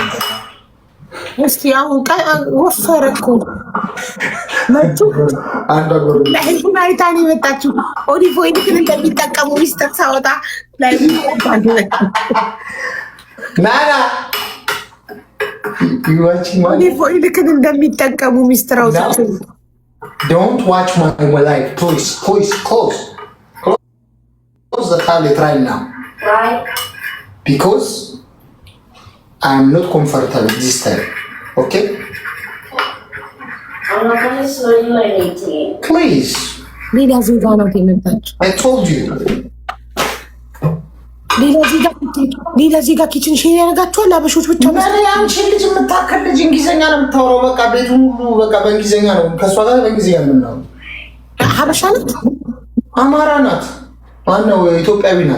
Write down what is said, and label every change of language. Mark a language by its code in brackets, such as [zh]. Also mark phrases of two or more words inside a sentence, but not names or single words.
[am] እስቲ አሁን ወፈረ እኮ መጡ። አንዷ ጎረቤት አይታን የመጣችው ኦሊቭ ኦይል ግን እንደሚጠቀሙ ሚስጥር ሳወጣ ላይ ናና ኦሊቭ ኦይል ግን እንደሚጠቀሙ ሚስጥር አውጥቼ [en] Don't watch my life, please. Close the tablet right now. Why? Because I'm not comfortable this time. Okay? I'm not going to show you anything. Please. [am] ሌላ ዜጋ ነው የመጣችው። [en] I told you. [am] ሌላ ዜጋ ኪችን ሼር ያደርጋችኋል። አበሾች ብቻ ነው። አንቺ ልጅ የምታከል ልጅ እንግሊዝኛ ነው የምታወራው። በቃ ቤቱን ሁሉ በቃ በእንግሊዝኛ ነው። ከእሷ ጋር በእንግሊዝኛ ነው የምናወራው። ሀበሻ ናት? አማራ ናት? ማነው? ኢትዮጵያዊ ናት።